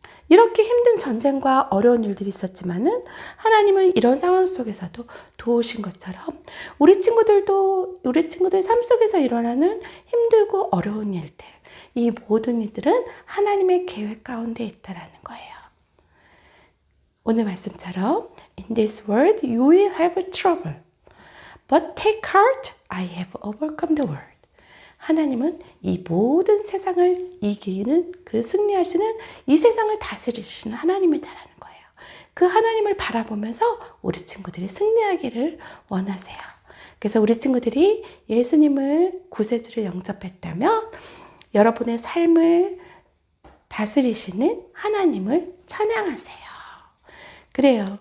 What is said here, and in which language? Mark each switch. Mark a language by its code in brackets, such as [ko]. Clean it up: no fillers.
[ko] 이렇게 힘든 전쟁과 어려운 일들이 있었지만은 하나님은 이런 상황 속에서도 도우신 것처럼 우리 친구들 삶 속에서 일어나는 힘들고 어려운 일들, 이 모든 일들은 하나님의 계획 가운데 있다라는 거예요. 오늘 말씀처럼 [en] In this world you will have trouble, but take heart, I have overcome the world. [ko] 하나님은 이 모든 세상을 이기는 승리하시는 이 세상을 다스리시는 하나님이다라는 거예요. 그 하나님을 바라보면서 우리 친구들이 승리하기를 원하세요. 그래서 우리 친구들이 예수님을 구세주로 영접했다면 여러분의 삶을 다스리시는 하나님을 찬양하세요. 그래요.